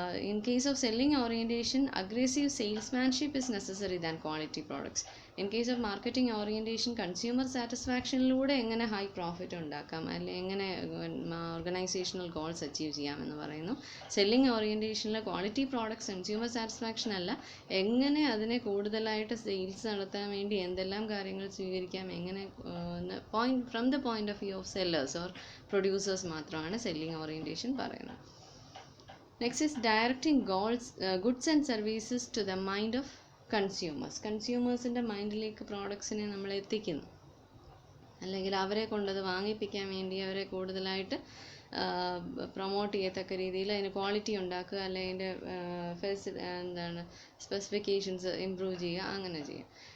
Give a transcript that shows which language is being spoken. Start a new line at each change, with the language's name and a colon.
English: In case of selling orientation, aggressive salesmanship is necessary than quality products. In case of marketing orientation, consumer satisfaction
Malayalam: ലൂടെ എങ്ങനെ high profit ഉണ്ടാക്കാം, അല്ലെങ്കിൽ എങ്ങനെ organisational goals achieve ചെയ്യാം എന്ന് പറയുന്നു. Selling ഓറിയൻറ്റേഷനിൽ quality products consumer satisfaction അല്ല, എങ്ങനെ അതിനെ കൂടുതലായിട്ട് സെയിൽസ് നടത്താൻ വേണ്ടി എന്തെല്ലാം കാര്യങ്ങൾ സ്വീകരിക്കാം, എങ്ങനെ
English: from the point of view of sellers or producers
Malayalam: മാത്രമാണ് സെല്ലിംഗ് ഓറിയൻറ്റേഷൻ പറയുന്നത്.
English: Next is directing goods and services to the mind of consumers.
Malayalam: കൺസ്യൂമേഴ്സിൻ്റെ മൈൻഡിലേക്ക് പ്രോഡക്ട്സിനെ നമ്മൾ എത്തിക്കുന്നു, അല്ലെങ്കിൽ അവരെ കൊണ്ടത് വാങ്ങിപ്പിക്കാൻ വേണ്ടി അവരെ കൂടുതലായിട്ട് പ്രൊമോട്ട് ചെയ്യത്തക്ക രീതിയിൽ അതിന് ക്വാളിറ്റി ഉണ്ടാക്കുക, അല്ലെങ്കിൽ അതിൻ്റെ സ്പെസിഫിക്കേഷൻസ് ഇമ്പ്രൂവ് ചെയ്യുക, അങ്ങനെ ചെയ്യുക.